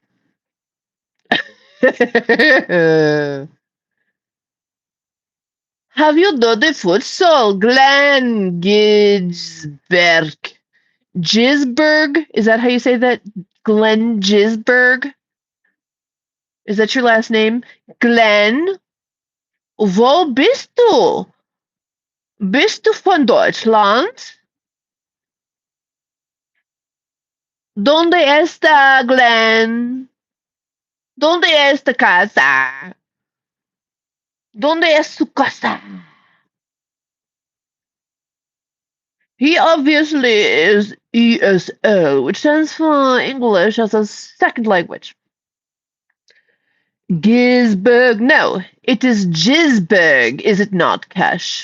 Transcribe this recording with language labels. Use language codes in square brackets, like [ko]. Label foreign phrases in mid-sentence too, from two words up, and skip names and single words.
[en] Have you done the futsal, Glenn Gisberg? Gisberg? Is that how you say that? Glenn Gisberg? Is that your last name? Glenn? [de] Wo bist du? Bist du von Deutschland? [es] ¿Dónde está Glenn? ¿Dónde está casa? ¿Dónde es su casa? [en] He obviously is ESL, which stands for English as a second language. Gisberg. No, it is Gisberg, is it not, Cash?